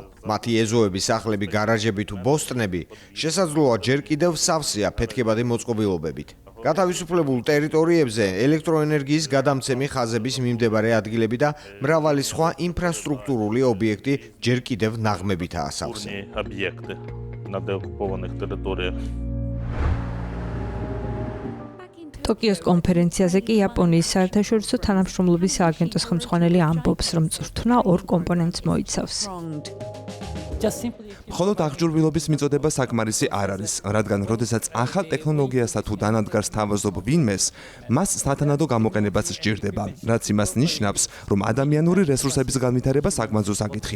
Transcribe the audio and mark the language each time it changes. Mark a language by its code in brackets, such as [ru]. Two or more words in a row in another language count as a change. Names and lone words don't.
[ka] მათი ეზოები, სახლები, გარაჟები თუ ბოსტნები შესაძლოა ჯერ კიდევ სავსეა ფეთქებადი მოწყობილობებით. გათავისუფლებულ ტერიტორიებზე ელექტროენერგიის გადამცემი ხაზების მიმდებარე ადგილები და მრავალი სხვა ინფრასტრუქტურული ობიექტი ჯერ კიდევ ნაღმებითაა სავსე. [ru] Объекты на деоккупованных территориях. [ka] ტოკიოს კონფერენციაზე კი იაპონიის საერთაშორისო თანამშრომლობის სააგენტოს ხელმძღვანელი ამბობს, რომ წვრთნა ორ კომპონენტს მოიცავს. მხოლოდ აღჭურვილობის მიწოდება საკმარისი არ არის, რადგან როდესაც ახალ ტექნოლოგიასა თუ დანადგარს თავაზობ ვინმეს, მას სათანადო გამოყენებაც სჭირდება, რაც იმას ნიშნავს, რომ ადამიანური რესურსების განვითარება საკმაო საკითხია.